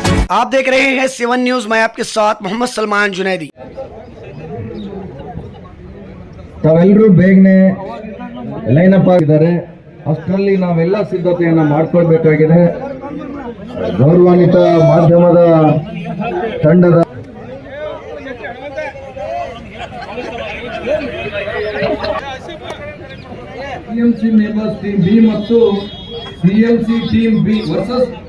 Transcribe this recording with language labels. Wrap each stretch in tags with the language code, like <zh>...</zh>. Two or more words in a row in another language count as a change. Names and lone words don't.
<hi>आप देख रहे हैं 7 न्यूज। मैं आपके साथ मोहम्मद सलमान जुनैदी।</hi> <kn>ತಾವೆಲ್ಲರೂ ಬೇಗನೆ</kn> <en>line up</en> <kn>ಆಗಿದ್ದಾರೆ. ಅಷ್ಟರಲ್ಲಿ ನಾವೆಲ್ಲ ಸಿದ್ಧತೆಯನ್ನು ಮಾಡಿಕೊಳ್ಬೇಕಾಗಿದೆ. ಗೌರವಾನ್ವಿತ ಮಾಧ್ಯಮದ ತಂಡದ</kn> <en>CMC members team B</en> <kn>ಮತ್ತು</kn> <en>CMC team B versus</en>